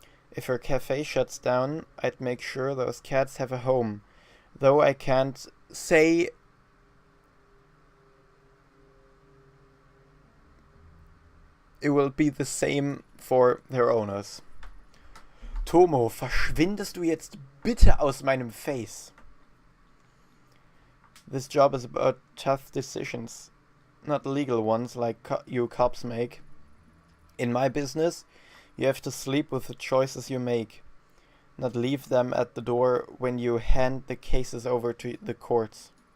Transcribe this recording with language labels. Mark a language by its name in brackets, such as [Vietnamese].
[English] If her cafe shuts down, I'd make sure those cats have a home, though I can't say it will be the same for their owners. [German] Tomo, verschwindest du jetzt bitte aus meinem Face? [English] This job is about tough decisions, not legal ones like you cops make. In my business, you have to sleep with the choices you make, not leave them at the door when you hand the cases over to the courts.